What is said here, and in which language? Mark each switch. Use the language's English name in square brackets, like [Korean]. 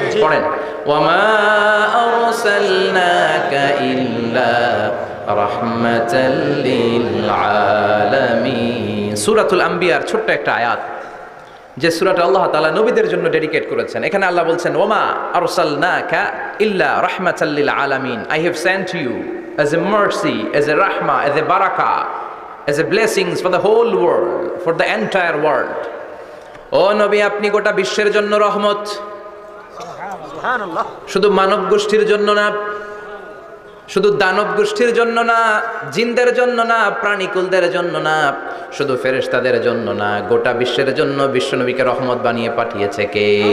[Bangla] পড়েন, [Arabic] ওয়ামা আরসালনাকা ইল্লা রাহমাতাল লিল আলামিন। [Bangla] সূরাতুল আম্বিয়ার ছোট্ট একটা আয়াত, যে সূরাটা আল্লাহ তাআলা নবীদের জন্য ডেডিকেট করেছেন। এখানে আল্লাহ বলছেন, [Arabic] ওয়ামা আরসালনাকা ইল্লা রাহমাতাল লিল আলামিন। [English] I have sent you as a mercy, as a rahmah, as a barakah, as a blessings for the whole world, for the entire world. [Bangla] ও নবী, আপনি গোটা বিশ্বের জন্য রহমত। সুবহানাল্লাহ। শুধু মানব গোষ্ঠীর জন্য না, শুধু দানব গোষ্ঠীর জন্য না, জিনদের জন্য না, প্রাণীকুলদের জন্য না, শুধু ফেরেশতাদের জন্য না, গোটা বিশ্বের জন্য বিশ্বনবীকে রহমত বানিয়ে পাঠিয়েছে কে?